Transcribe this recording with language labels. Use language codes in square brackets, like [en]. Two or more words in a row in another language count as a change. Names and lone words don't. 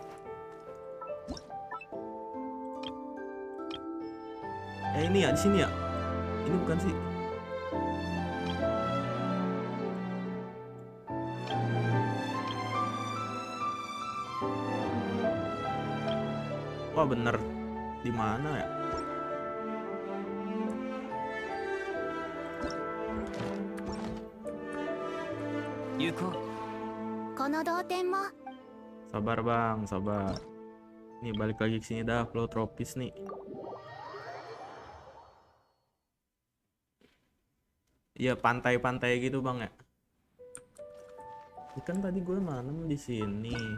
[id] Ini ya di sini ya. Ini bukan sih. Wah bener. Di mana ya? Yuko. [ja] この同点も [id] Sabar bang, sabar. Nih balik lagi ke sini dah, flow tropis nih. Iya pantai-pantai gitu bang ya. Ini kan tadi gue nanam di sini.